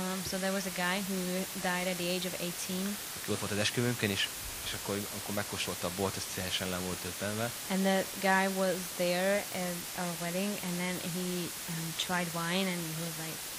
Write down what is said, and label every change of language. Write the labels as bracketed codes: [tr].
[en] So there was a guy who died at the age of 18. [hu] Aki ott volt az esküvünkön is, és akkor megkóstolta a bort, ez teljesen le volt töltve. [en] And the guy was there at our wedding, and then he tried wine, and he was like.